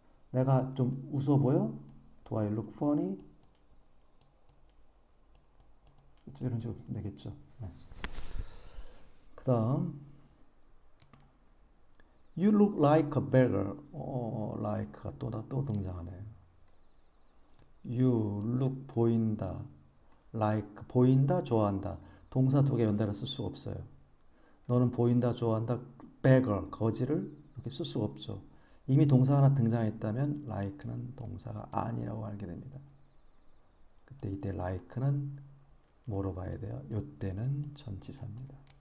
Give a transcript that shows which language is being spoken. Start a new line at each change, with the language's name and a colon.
Korean: 내가 좀 웃어 보여?
English: Do I look funny?
Korean: 그렇죠? 이런 식으로 되겠죠. 네. 그 다음
English: You look like a beggar.
Korean: like가 또 등장하네.
English: You look
Korean: 보인다. like 보인다, 좋아한다. 동사 두 개 연달아 쓸 수가 없어요. 너는 보인다, 좋아한다, beggar 거지를 이렇게 쓸 수가 없죠. 이미 동사 하나 등장했다면 like는 동사가 아니라고 알게 됩니다. 그때 이때 like는 뭐로 봐야 돼요? 요때는 전치사입니다.